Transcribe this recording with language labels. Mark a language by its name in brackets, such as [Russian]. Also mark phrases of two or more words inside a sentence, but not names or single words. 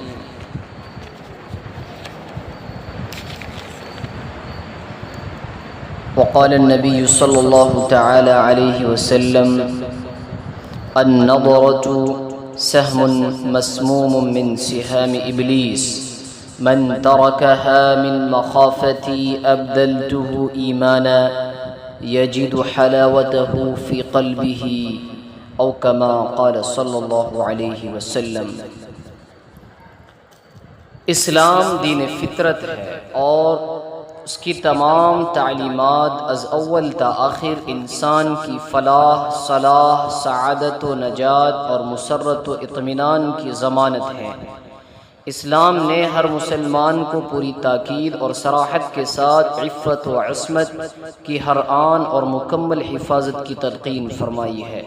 [Arabic] وقال النبي صلى الله تعالى عليه وسلم النظرة سهم مسموم من سهام إبليس من تركها من مخافتي أبدلته إيمانا يجد حلاوته في قلبه او کما قال صلی اللہ علیہ وسلم. [Urdu] اسلام دین فطرت ہے اور اس کی تمام تعلیمات از اول تا آخر انسان کی فلاح، صلاح، سعادت و نجات اور مسرت و اطمینان کی ضمانت ہے. اسلام نے ہر مسلمان کو پوری تاکید اور صراحت کے ساتھ عفت و عصمت کی ہر آن اور مکمل حفاظت کی تلقین فرمائی ہے.